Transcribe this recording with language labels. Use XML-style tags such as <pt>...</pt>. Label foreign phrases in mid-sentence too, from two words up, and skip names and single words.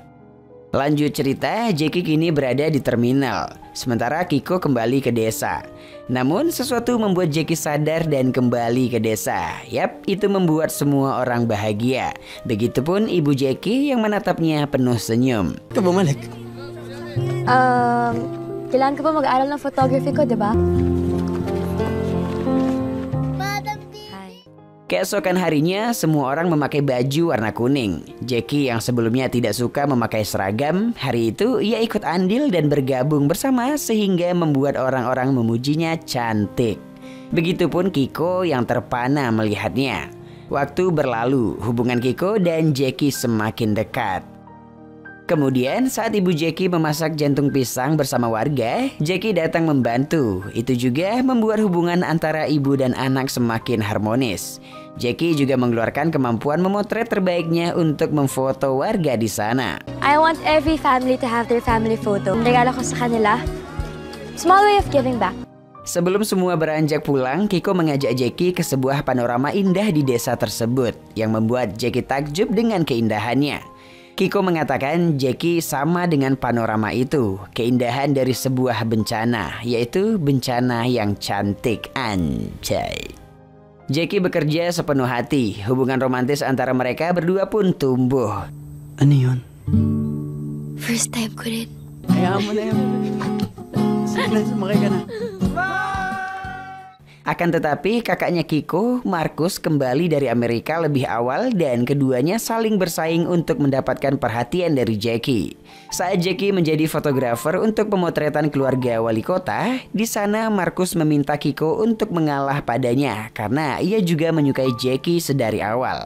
<id>Lanjut cerita, Jackie kini berada di terminal, sementara Kiko kembali ke desa. Namun sesuatu membuat Jackie sadar dan kembali ke desa. Yap, itu membuat semua orang bahagia. Begitupun ibu Jackie yang menatapnya penuh senyum.</id> <tl>Ikaw bumalik. Kailangan ka pa mag-aaral ng photography ko, di ba?</tl> <id>Keesokan harinya, semua orang memakai baju warna kuning. Jackie yang sebelumnya tidak suka memakai seragam, hari itu ia ikut andil dan bergabung bersama sehingga membuat orang-orang memujinya cantik. Begitupun Kiko yang terpana melihatnya. Waktu berlalu, hubungan Kiko dan Jackie semakin dekat. Kemudian saat ibu Jackie memasak jantung pisang bersama warga, Jackie datang membantu. Itu juga membuat hubungan antara ibu dan anak semakin harmonis. Jackie juga mengeluarkan kemampuan memotret terbaiknya untuk memfoto warga di sana.</id> <en>I want every family to have their family photo.</en> <tl>Regalo ko sa kanila.</tl> <en>Small way of giving back.</en> <id>Sebelum semua beranjak pulang, Kiko mengajak Jackie ke sebuah panorama indah di desa tersebut yang membuat Jackie takjub dengan keindahannya. Kiko mengatakan Jackie sama dengan panorama itu, keindahan dari sebuah bencana, yaitu bencana yang cantik, anjay. Jackie bekerja sepenuh hati, hubungan romantis antara mereka berdua pun tumbuh.</id> <tl>Ano yun?</tl> <en>First time</en> <tl>ko rin. Hayaan mo na yun. Sige na, sumakay ka na.</tl> <id>Akan tetapi kakaknya Kiko, Markus, kembali dari Amerika lebih awal dan keduanya saling bersaing untuk mendapatkan perhatian dari Jackie. Saat Jackie menjadi fotografer untuk pemotretan keluarga wali kota, di sana Markus meminta Kiko untuk mengalah padanya karena ia juga menyukai Jackie sedari awal.</id>